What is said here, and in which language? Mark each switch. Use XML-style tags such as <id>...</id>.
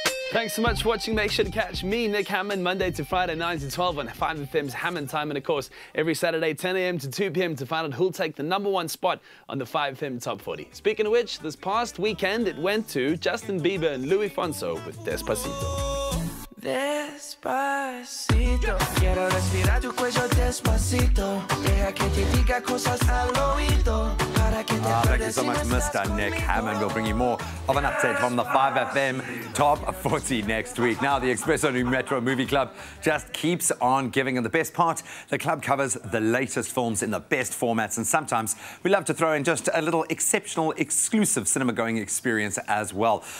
<en>Thanks so much for watching. Make sure to catch me, Nick Hammond, Monday to Friday, 9 to 12 on 5FM's Hammond Time. And of course, every Saturday, 10 a.m. to 2 p.m. to find out who'll take the number 1 spot on the 5FM Top 40. Speaking of which, this past weekend, it went to Justin Bieber and Louis Fonso with Despacito.</en> <es>Despacito, quiero respirar tu cuello despacito. Deja que te diga cosas al oído.</es> <en>Thank you so much, Mr. Nick Hammond. We'll bring you more of an update from the 5FM Top 40 next week. Now, the Expresso New Metro Movie Club just keeps on giving. And the best part, the club covers the latest films in the best formats. And sometimes we love to throw in just a little exceptional, exclusive cinema-going experience as well.</en>